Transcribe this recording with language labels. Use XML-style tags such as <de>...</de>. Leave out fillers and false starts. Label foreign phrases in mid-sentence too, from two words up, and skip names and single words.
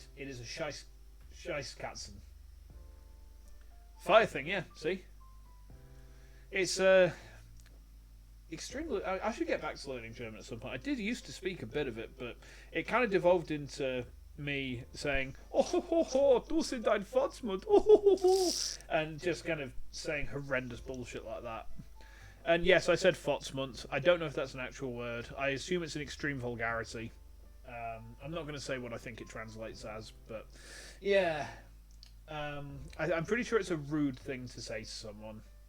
<en>It is a Scheisskatzen. Fire thing, yeah, see? It's extremely... I should get back to learning German at some point. I did used to speak a bit of it, but it kind of devolved into me saying,</en> <de>oh ho ho ho, du sind ein Fotzmund, oh ho ho ho,</de> <en>and just kind of saying horrendous bullshit like that. And yes, I said Fotzmund. I don't know if that's an actual word. I assume it's an extreme vulgarity. I'm not going to say what I think it translates as, but yeah. I'm pretty sure it's a rude thing to say to someone.</en>